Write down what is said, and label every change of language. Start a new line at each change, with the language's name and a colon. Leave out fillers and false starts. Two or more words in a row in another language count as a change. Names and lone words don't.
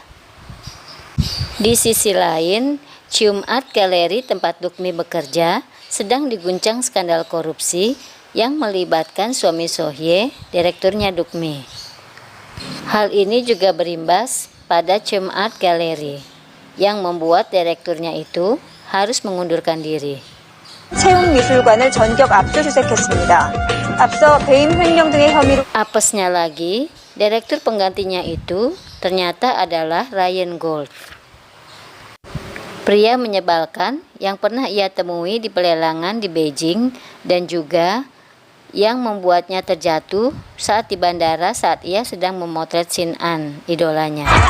Indonesian: Di sisi lain, Cium Art Gallery tempat Duk-mi bekerja sedang diguncang skandal korupsi yang melibatkan suami So-hye, direkturnya Duk-mi. Hal ini juga berimbas pada Cium Art Gallery yang membuat direkturnya itu harus mengundurkan diri.
Korean: 채움미술관을 전격 압수수색했습니다. 앞서 배임 횡령 등의 혐의로
Indonesian: Apesnya lagi, direktur penggantinya itu ternyata adalah Ryan Gold. Pria menyebalkan yang pernah ia temui di pelelangan di Beijing dan juga yang membuatnya terjatuh saat di bandara saat ia sedang memotret Shin-an, idolanya.